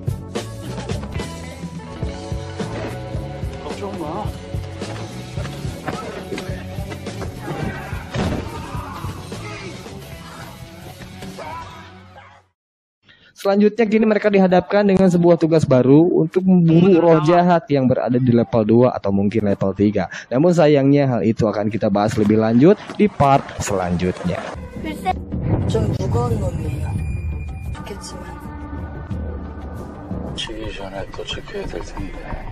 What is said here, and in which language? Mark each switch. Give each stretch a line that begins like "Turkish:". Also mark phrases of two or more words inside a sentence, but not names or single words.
Indonesian: Selanjutnya kini mereka dihadapkan dengan sebuah tugas baru untuk memburu roh jahat yang berada di level 2 atau mungkin level 3. Namun sayangnya hal itu akan kita bahas lebih lanjut di part selanjutnya.
Korean: 좀 무거운 놈이에요. 좋겠지만. 지기 전에 또 지켜야 될 텐데.